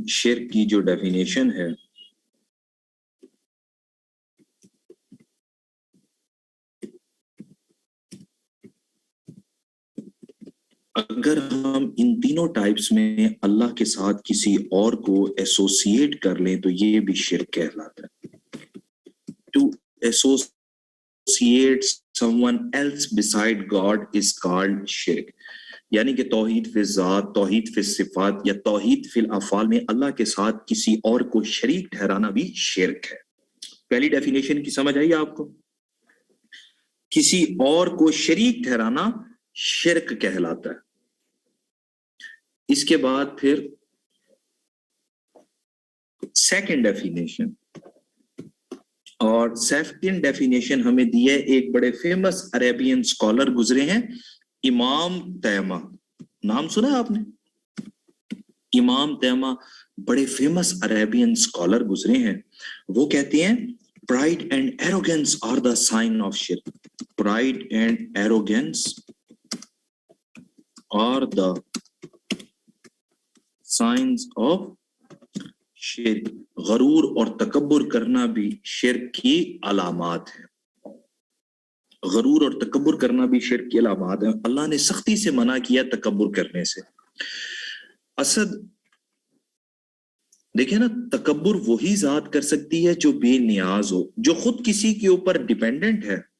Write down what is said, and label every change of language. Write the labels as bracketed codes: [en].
[ur] شرک کی جو ڈیفینیشن ہے، اگر ہم ان تینوں ٹائپس میں اللہ کے ساتھ کسی اور کو ایسوسیٹ کر لیں تو یہ بھی شرک کہلاتا ہے. [en] To associate someone else beside God is called shirk. [ur] یعنی کہ توحید فی ذات، توحید فی صفات یا توحید فی الافعال میں اللہ کے ساتھ کسی اور کو شریک ٹھہرانا بھی شرک ہے. پہلی ڈیفینیشن کی سمجھ آئی آپ کو؟ کسی اور کو شریک ٹھہرانا شرک کہلاتا ہے. اس کے بعد پھر سیکنڈ ڈیفینیشن، اور سیکنڈ ڈیفینیشن ہمیں دی ہے ایک بڑے فیمس عربین اسکالر گزرے ہیں، امام تیمہ. نام سنا ہے آپ نے؟ امام تیمہ بڑے فیمس عربین اسکالر گزرے ہیں. وہ کہتے ہیں [en] Pride and arrogance are the sign of shirk. Pride and arrogance are the signs of shirk. [ur] غرور اور تکبر کرنا بھی شرک کی علامات ہیں. غرور اور تکبر کرنا بھی شرک کی علامات ہیں. اللہ نے سختی سے منع کیا تکبر کرنے سے. اسد دیکھیں نا, تکبر وہی ذات کر سکتی ہے جو بے نیاز ہو, جو خود کسی کے اوپر ڈیپینڈنٹ ہے.